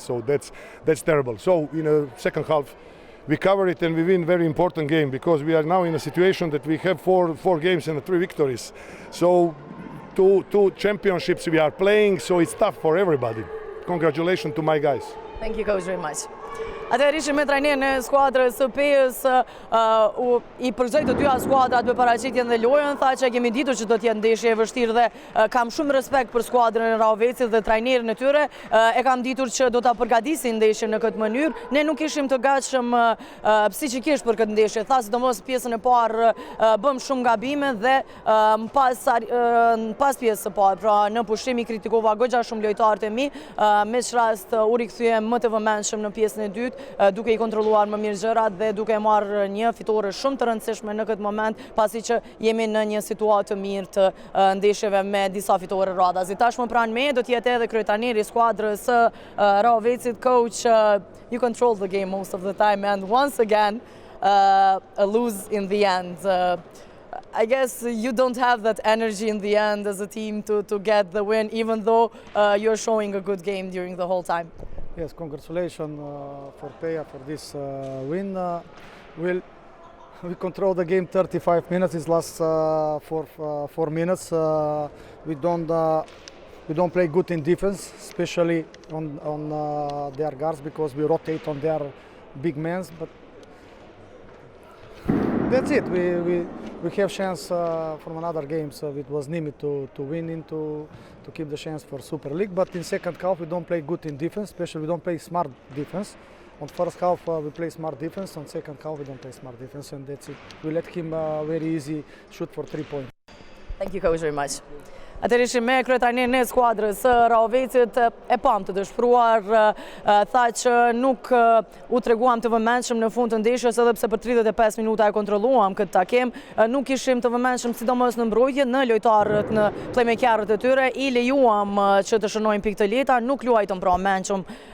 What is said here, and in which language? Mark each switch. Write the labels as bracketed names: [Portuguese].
[English] So that's terrible. So in the second half, we cover it and we win very important game because we are now in a situation that we have four games and 3 victories. So two championships we are playing, so it's tough for everybody. Congratulations to my guys. Thank you, Coach, very much. [Albanian] Atëherë ishim me trajnerin e skuadrës së PES, I përgëzoi të dyja skuadrat me paraqitjen dhe lojën, tha që kemi ditur që do të jetë ndeshje e vështirë dhe kam shumë respekt për skuadrën e Rahovecit dhe trajnerin e tyre. E kam ditur që do ta përgatisin ndeshjen në këtë mënyrë. Ne nuk ishim të gatshëm psikikisht për këtë ndeshje. Tha sidomos pjesën e parë bëm shumë gabime dhe pas pjesës së parë, pra në pushim I kritikova goxha shumë lojtarët e mi, me rast u rikthyem më të vëmendshëm në pjesën e dytë, duke I kontrolluar më mirë gjërat dhe duke marrë një fitore shumë të rëndësishme në këtë moment, pasi që jemi në një situatë të mirë të ndeshjeve me disa fitore radhazi. [English] Tashmë pranë me do të jetë edhe kryetaneri I skuadrës së Rahovecit, coach, you control the game most of the time and once again a lose in the end. I guess you don't have that energy in the end as a team to get the win, even though you're showing a good game during the whole time. Yes, congratulations for Peja for this win. We control the game 35 minutes. It's last 4 minutes. We don't play good in defense, especially on their guards, because we rotate on their big men. But that's it. We have chance from another games. It was Nimi to win to keep the chance for Super League. But in second half we don't play good in defense. Especially we don't play smart defense. On first half we play smart defense. On second half we don't play smart defense, and that's it. We let him very easy shoot for 3 points. Thank you, coach, very much. [Albanian] Atëherë ishim me kryetarin e skuadrës së Rahovecit, e pam të dëshpëruar, tha që nuk u treguam të vëmendshëm në fund të ndeshjes, edhe pse për 35 minuta e kontrolluam këtë takim, nuk ishim të vëmendshëm sidomos në mbrojtje, në lojtarët, në playmakerët e tyre, I lejuam që të shënojmë pikë të lehta, nuk luajtëm pra mendshëm